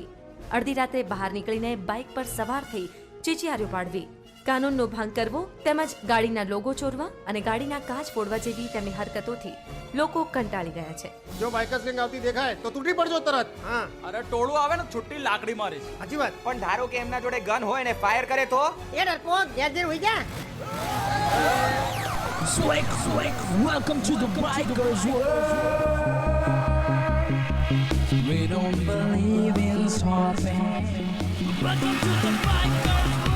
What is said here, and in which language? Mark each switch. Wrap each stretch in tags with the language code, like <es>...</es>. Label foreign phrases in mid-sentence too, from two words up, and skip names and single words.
<gu>અડધી રાત્રે બહાર નીકળીને બાઇક પર સવાર થઈ ચીચિયારીઓ પાડવી, કાનૂનનો ભંગ કરવો તેમજ ગાડીના લોગો ચોરવા અને ગાડીના કાચ ફોડવા જેવી તેમની હરકતોથી લોકો કંટાળી ગયા છે. જો</gu> <en>bikers gang</en> <gu>આવતી દેખાય તો તૂટી પડજો તરત. હા, અરે ટોળું આવે ને છુટ્ટી લાકડી મારીશ. સાચી વાત. પણ ધારો કે એમના જોડે ગન હોય ને ફાયર કરે તો એ ડરપોક ઘેર જઈને હોઈ જા.</gu> <en>Welcome to the Bikers World. We don't believe in swapping. Welcome to the Bikers</en>